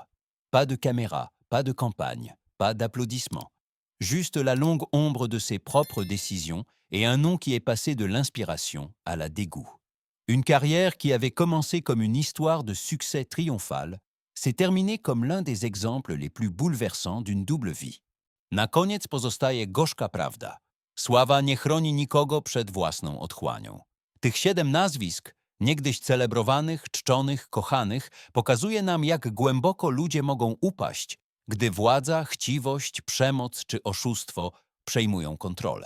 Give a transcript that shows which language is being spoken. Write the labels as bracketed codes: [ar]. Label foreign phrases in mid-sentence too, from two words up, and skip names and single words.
[fr] Pas de caméra, pas de campagne, pas d'applaudissements. Juste la longue ombre de ses propres décisions et un nom qui est passé de l'inspiration à la dégoût. Une carrière qui avait commencé comme une histoire de succès triomphal s'est terminée comme l'un des exemples les plus bouleversants d'une double vie. [pl] Na koniec pozostaje gorzka prawda. Sława nie chroni nikogo przed własną otchłanią. Tych 7 nazwisk, niegdyś celebrowanych, czczonych, kochanych, pokazuje nam, jak głęboko ludzie mogą upaść, gdy władza, chciwość, przemoc czy oszustwo przejmują kontrolę.